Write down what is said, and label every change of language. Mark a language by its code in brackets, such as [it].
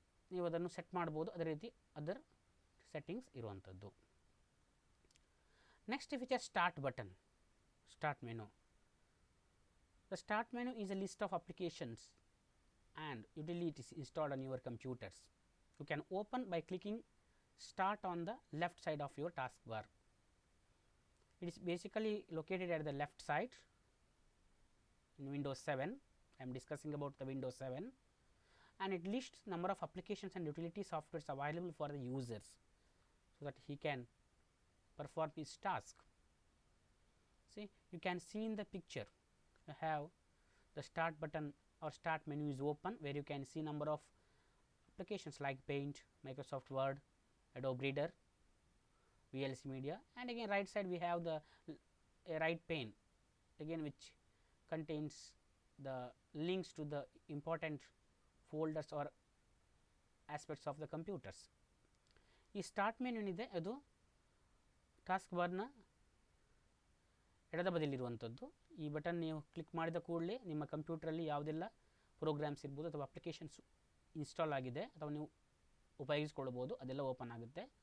[kn] ನೀವು ಅದನ್ನು ಸೆಟ್ ಮಾಡ್ಬೋದು. ಅದೇ ರೀತಿ ಅದರ ಸೆಟ್ಟಿಂಗ್ಸ್ ಇರುವಂಥದ್ದು. Next feature start button. [en] start menu. The start menu is a list of applications and utilities installed on your computers. You can open by clicking start on the left side of your taskbar. It is basically located at the left side in Windows 7. I am discussing about the Windows 7, and it lists number of applications and utility softwares available for the users, so that he can perform his task. See, you can see in the picture, you have the start button or start menu is open, where you can see number of applications like Paint, Microsoft Word, Adobe Reader, VLC Media, and again right side we have the right pane again, which contains the links to the important folders or aspects of the computers. [kn] ಈ start menu ಏನಿದೆ ಅದು task ಬಾರ್ನ ಎಡದ ಬದಿಯಲ್ಲಿರುವಂಥದ್ದು. ಈ button ನೀವು click ಮಾಡಿದ ಕೂಡಲೇ ನಿಮ್ಮ ಕಂಪ್ಯೂಟ್ರಲ್ಲಿ ಯಾವುದೆಲ್ಲ ಪ್ರೋಗ್ರಾಮ್ಸ್ ಇರ್ಬೋದು ಅಥವಾ ಅಪ್ಲಿಕೇಶನ್ಸ್ ಇನ್ಸ್ಟಾಲ್ ಆಗಿದೆ ಅಥವಾ ನೀವು ಉಪಯೋಗಿಸ್ಕೊಳ್ಬೋದು ಅದೆಲ್ಲ ಓಪನ್ ಆಗುತ್ತೆ.